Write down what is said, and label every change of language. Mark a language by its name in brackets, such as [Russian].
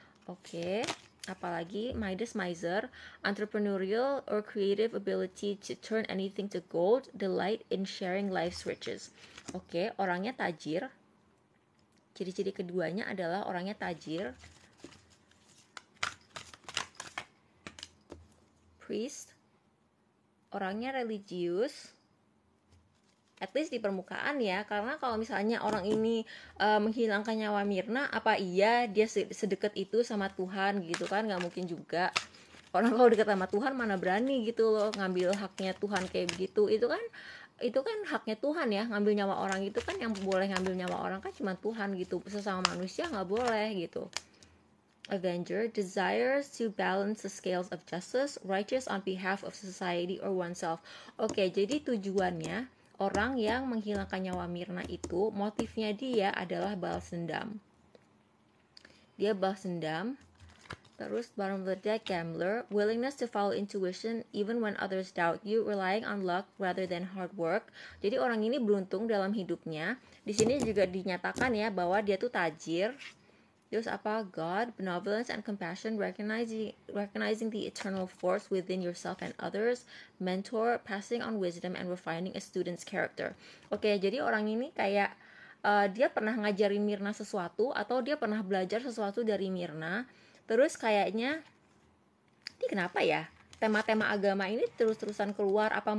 [Indonesian] Oke, apalagi [English] Midas miser, entrepreneurial or creative ability to turn anything to gold, delight in sharing life's riches. [Indonesian] Oke, orangnya tajir. Ciri-ciri keduanya adalah orangnya tajir. Priest, orangnya religius, [English] at least [Indonesian] di permukaan ya, karena kalau misalnya orang ini menghilangkan nyawa Mirna, apa iya dia sedekat itu sama Tuhan gitu kan, nggak mungkin juga. Orang kalau dekat sama Tuhan mana berani gitu loh ngambil haknya Tuhan kayak begitu. Itu kan haknya Tuhan ya, ngambil nyawa orang itu kan, yang boleh ngambil nyawa orang kan cuma Tuhan gitu, sesama manusia nggak boleh gitu. [English] Avenger desires to balance the scales of justice, righteous on behalf of society or oneself. [Indonesian] Oke, jadi tujuannya orang yang menghilangkan nyawa Mirna itu, motifnya dia adalah balas dendam. Dia balas dendam. Terus [English] bottom of the deck, gambler, willingness to follow intuition even when others doubt you, relying on luck rather than hard work. [Indonesian] Jadi orang ini beruntung dalam hidupnya. Di sini juga dinyatakan ya bahwa dia tuh tajir. Terus apa? [English] God, benevolence and compassion, recognizing the eternal force within yourself and others, mentor, passing on wisdom and refining a student's character. [Indonesian] Oke, jadi orang ini kayak dia pernah ngajarin Mirna sesuatu, atau dia pernah belajar sesuatu dari Mirna. Terus kayaknya ini kenapa ya? Tema-tema agama ini terus-terusan keluar.